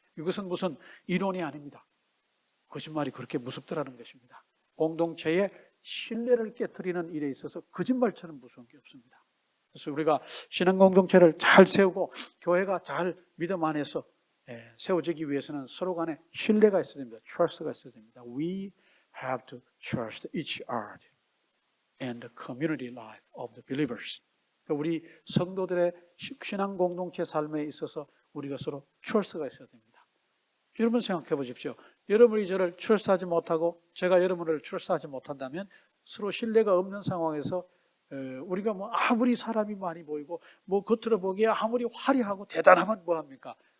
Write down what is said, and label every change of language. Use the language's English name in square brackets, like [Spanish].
[Korean] 이것은 무슨 이론이 아닙니다. 거짓말이 그렇게 무섭더라는 것입니다. 공동체의 신뢰를 깨트리는 일에 있어서 거짓말처럼 무서운 게 없습니다. 그래서 우리가 신앙 공동체를 잘 세우고 교회가 잘 믿음 안에서 세워지기 위해서는 서로 간에 신뢰가 있어야 됩니다. trust가 있어야 됩니다. [English] We have to trust each other and the community life of the believers. [Korean] 우리 성도들의 신앙 공동체 삶에 있어서 우리가 서로 trust가 있어야 됩니다. 여러분 생각해 보십시오. 여러분이 저를 trust하지 못하고 제가 여러분을 trust하지 못한다면 서로 신뢰가 없는 상황에서 우리가 아무리 사람이 많이 보이고 겉으로 보기에 아무리 화려하고 대단하면 뭐합니까?